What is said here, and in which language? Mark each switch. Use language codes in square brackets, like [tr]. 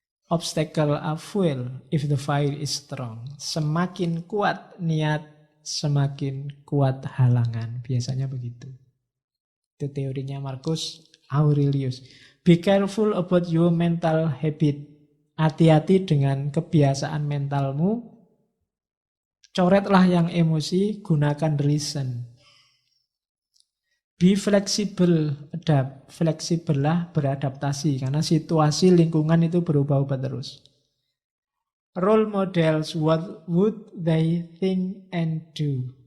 [en] Obstacle are fuel if the fire is strong. [id] Semakin kuat niat, semakin kuat halangan. Biasanya begitu. Itu teorinya [en] Marcus Aurelius. Be careful about your mental habit. [id] Hati-hati dengan kebiasaan mentalmu. Coretlah yang emosi, gunakan reason. [en] Be flexible, adapt. [id] Fleksibel lah, beradaptasi. Karena situasi lingkungan itu berubah-ubah terus. [en] Role models, what would they think and do?